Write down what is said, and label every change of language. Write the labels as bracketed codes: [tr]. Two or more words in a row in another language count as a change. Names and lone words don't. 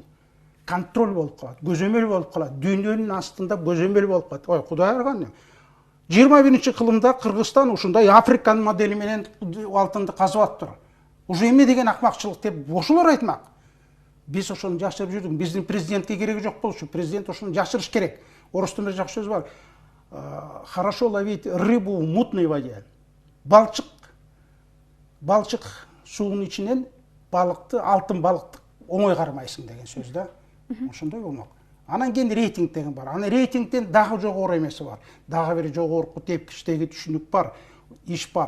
[ky] Контроль болуп калат, көзөмөл болуп калат, дүйнөнүн астында көзөмөл болуп калат. Ой, Кудай ырган. 21-кылымда Кыргызстан ушундай Африканын модели менен алтынды казып атыптыр. Уже эме деген акмакчылык деп ошолор айтмак. Биз ошону жашырып жүрдүк. Биздин президентке кереги жок болчу. Президент ошону жашырыш керек. Орус тилинде жакшы сөз бар. [ru] Хорошо ловить рыбу в мутной воде. [ky] Балчык суунун ичинен балыкты, алтын балыкты оңой кармайсың деген сөз да. Ошондой болмок. Анан кийин рейтинг деген бар. Анан рейтингден дагы жогору эмеси бар. Дагы бир жогорку тепкичтеги түшүнүк бар, иш бар.